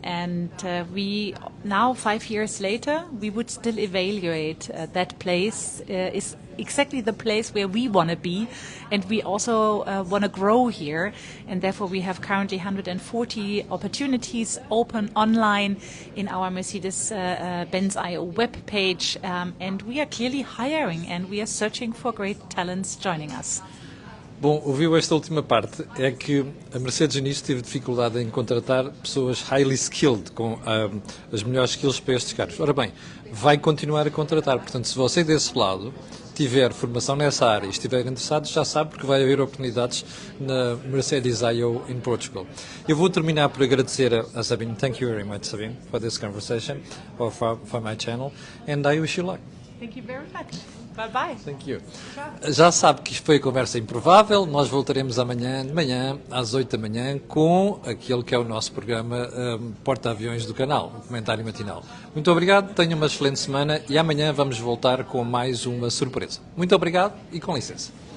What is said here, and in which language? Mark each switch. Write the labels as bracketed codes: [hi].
[en] And we now, 5 years later, we would still evaluate that place is exactly the place where we want to be, and we also want to grow here. And therefore, we have currently 140 opportunities open online in our Mercedes-Benz IO web page, and we are clearly hiring, and we are searching for great talents joining us. [pt] Bom, ouviu esta última parte, é que a Mercedes nisto teve dificuldade em contratar pessoas [en] highly skilled, [pt] com as melhores skills para estes cargos. Ora bem, vai continuar a contratar, portanto, se você desse lado tiver formação nessa área e estiver interessado, já sabe porque vai haver oportunidades na Mercedes I.O. in Portugal. Eu vou terminar por agradecer a Sabine. [en] Thank you very much, Sabine, for this conversation, or for my channel, and I wish you luck. Thank you very much. Bye-bye. Thank you. [pt] Já sabe que isto foi a Conversa Improvável. Nós voltaremos amanhã de manhã, às 8 da manhã, com aquele que é o nosso programa Porta-Aviões do canal, o comentário matinal. Muito obrigado, tenha uma excelente semana e amanhã vamos voltar com mais uma surpresa. Muito obrigado e com licença.